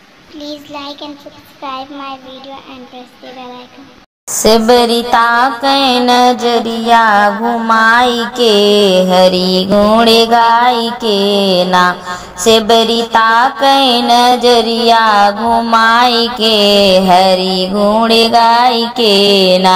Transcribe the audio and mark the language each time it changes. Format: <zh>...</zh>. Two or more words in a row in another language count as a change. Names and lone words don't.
<en>Please like and subscribe my video and press the bell icon.</en> <bho>सिबरिता कै नजरिया घुमाई के हरि गुण गाई के ना। सिबरिता कै नजरिया घुमाई के हरि गुण गाई के ना।</bho>